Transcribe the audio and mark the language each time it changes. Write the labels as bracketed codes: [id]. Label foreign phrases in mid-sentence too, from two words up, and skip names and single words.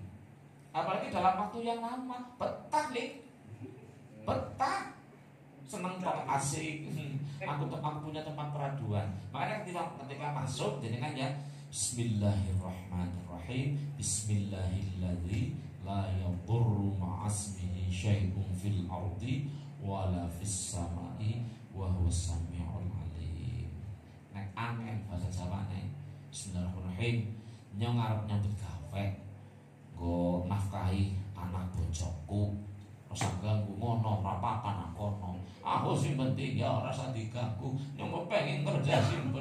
[id] Apalagi dalam waktu yang lama, betah nih, betah, seneng kok asik. Aku punya tempat peraduan. Makanya ketika masuk, jadi kan ya Bismillahirrahmanirrahim. [ar] بسم الله الذي لا يضر مع اسمه شيء في الأرض ولا في السماء وهو السميع العليم. [jv] Nek angin bahasa Jawa nek Bismillahirrahmanirrahim. Nyong arep nyambut gawe go nafkahi anak bojoku, ora ganggu ngono, ora apa-apa kono. Aku sing penting ya ora usah diganggu. Nyong pengen kerja sing bener.